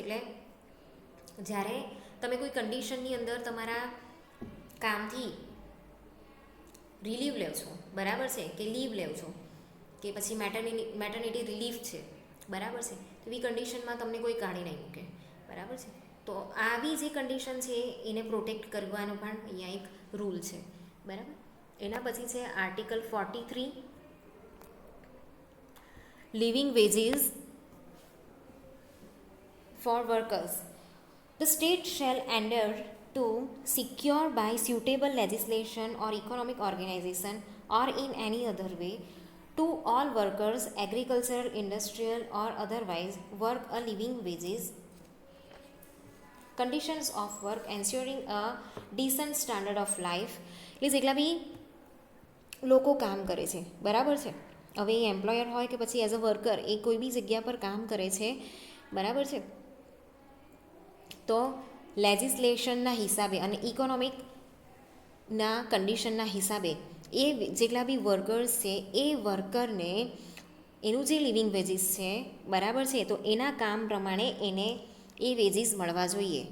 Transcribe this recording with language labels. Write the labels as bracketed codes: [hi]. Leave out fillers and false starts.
[gu] એટલે જ્યારે તમે કોઈ કન્ડિશનની અંદર તમારા કામથી રિલીવ લ્યો છો, બરાબર છે, કે લીવ લ્યો છો, કે પછી મેટર્નિટી રિલીફ છે, બરાબર છે, તો એવી કન્ડિશનમાં તમને કોઈ કાઢી નહીં મૂકે, બરાબર છે. તો આવી જે કન્ડિશન છે એને પ્રોટેક્ટ કરવાનો પણ અહીંયા એક રૂલ છે, બરાબર. એના પછી છે [en] Article 43, living wages for workers. The state shall endeavour to secure by suitable legislation or economic organization or in any other way to all workers, agricultural, industrial or otherwise, work a living wages, conditions of work, ensuring a decent standard of life. [gu] એટલે જેટલા બી લોકો કામ કરે છે, બરાબર છે, હવે એ employer હોય કે પછી એઝ અ વર્કર એ કોઈ બી જગ્યા પર કામ કરે છે, બરાબર છે, તો લેજિસ્લેશનના હિસાબે અને ઇકોનોમિકના કન્ડિશનના હિસાબે એ જેટલા બી વર્કર્સ છે એ વર્કરને એનું જે લિવિંગ વેજીસ છે, બરાબર છે, તો એના કામ પ્રમાણે એને એ વેજીસ મળવા જોઈએ.